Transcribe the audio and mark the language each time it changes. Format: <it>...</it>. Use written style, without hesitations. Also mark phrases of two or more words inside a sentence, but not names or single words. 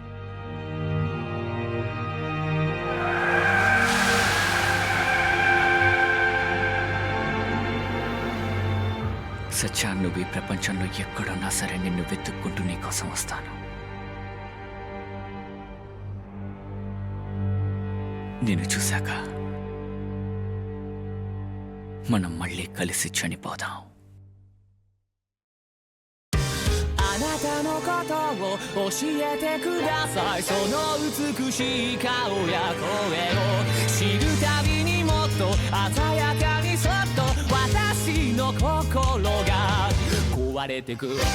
<te>సత్యా, నువ్వు ఈ ప్రపంచంలో ఎక్కడున్నా సరే నిన్ను వెతుక్కుంటూ నీకోసం వస్తాను. నిన్ను చూశాక మనం మళ్ళీ కలిసి చనిపోదాం.</te> <ja>あなたのことを教えてください。その美しい顔や声を知るたびにもっと鮮やかにそっと私の心が壊れてく。</ja>